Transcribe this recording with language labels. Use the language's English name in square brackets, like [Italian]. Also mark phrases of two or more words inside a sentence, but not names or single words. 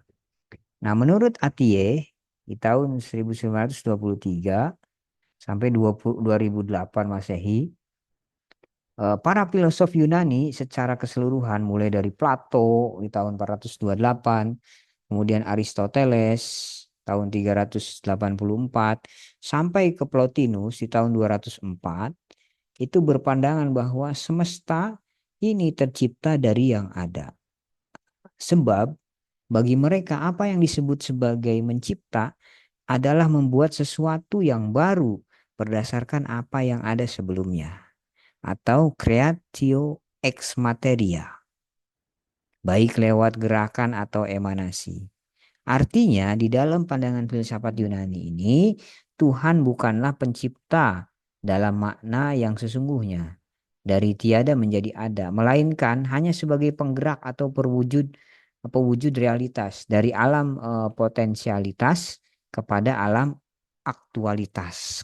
[Indonesian] Nah, menurut Atiyeh di tahun 1923 sampai 2008 Masehi, para filosof Yunani secara keseluruhan mulai dari Plato di tahun 428, kemudian Aristoteles tahun 384 sampai ke Plotinus di tahun 204 itu berpandangan bahwa semesta ini tercipta dari yang ada. Sebab bagi mereka apa yang disebut sebagai mencipta adalah membuat sesuatu yang baru berdasarkan apa yang ada sebelumnya, atau [Latin] creatio ex materia, [Indonesian] baik lewat gerakan atau emanasi. Artinya di dalam pandangan filsafat Yunani ini, Tuhan bukanlah pencipta dalam makna yang sesungguhnya dari tiada menjadi ada, melainkan hanya sebagai penggerak atau pewujud realitas dari alam potensialitas kepada alam aktualitas.